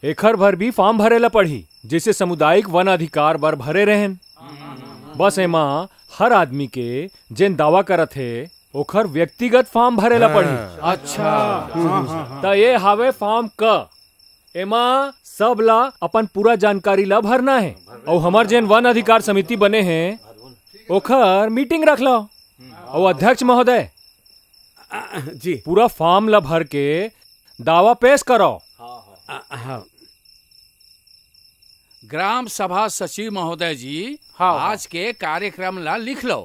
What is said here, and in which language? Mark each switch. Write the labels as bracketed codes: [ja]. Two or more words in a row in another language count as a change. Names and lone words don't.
[hne] एकर भर भी फॉर्म भरे ला पड़ी जिसे सामुदायिक वन अधिकार बर भरे रहें। बस एमा हर आदमी के जिन दावा करत है ओकर व्यक्तिगत फॉर्म भरे ला पड़ी। अच्छा, तो ये हावे फॉर्म क, एमा सब ला अपन पूरा जानकारी ला भरना है और हमार जिन वन अधिकार समिति बने हैं ओकर मीटिंग रख लो और अध्यक्ष महोदय जी पूरा फॉर्म ला भर के दावा पेश करो। ग्राम सभा सचिव महोदय जी, आज के कार्यक्रम ला लिख लो।